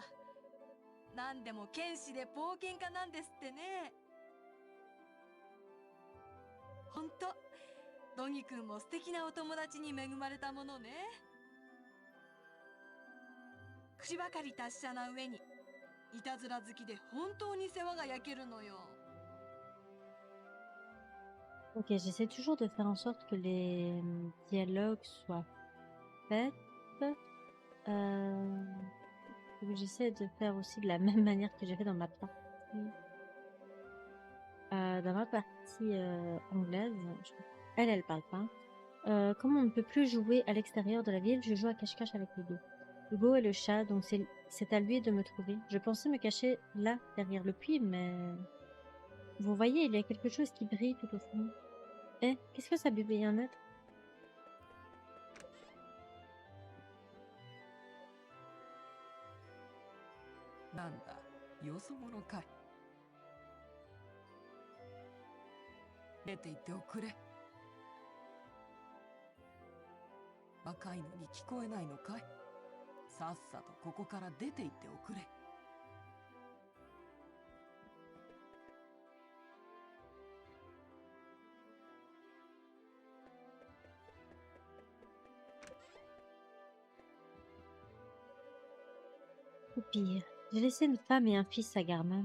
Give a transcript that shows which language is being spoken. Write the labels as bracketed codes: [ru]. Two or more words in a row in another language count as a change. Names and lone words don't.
[ja] 何でも剣士で冒険家なんですってね。ほんとドギ君も素敵なお友達に恵まれたものね。口ばかり達者な上にいたずら好きで本当に世話が焼けるのよ。 [fr] Ok, j'essaie toujours de faire en sorte que les dialogues soient faits. J'essaie de faire aussi de la même manière que j'ai fait dans ma partie. Dans ma partie anglaise, elle parle pas. Comme on ne peut plus jouer à l'extérieur de la ville, je joue à cache-cache avec Hugo. Hugo est le chat, donc c'est à lui de me trouver. Je pensais me cacher là, derrière le puits, mais... Vous voyez, il y a quelque chose qui brille tout au fond. Eh, qu'est-ce que ça peut bien être? [ja] なんだ、よそ者かい。出て行っておくれ。若いのに聞こえないのかい。さっさとここから出て行っておくれ。 [fr] Ou pire, j'ai laissé une femme et un fils à Garman.